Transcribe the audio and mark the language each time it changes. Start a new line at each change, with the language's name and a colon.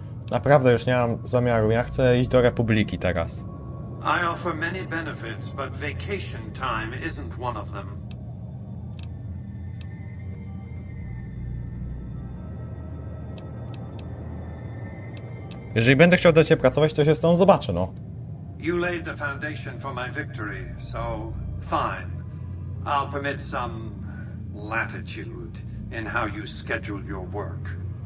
Polish: Naprawdę już nie mam zamiaru. Ja chcę iść do Republiki teraz.
English: I offer many benefits, but vacation time isn't one of them.
Polish: Jeżeli będę chciał dla ciebie pracować, to się z tą zobaczę, no.
English: You laid the foundation for my victory, so fine. I'll permit some latitude in how you schedule your work.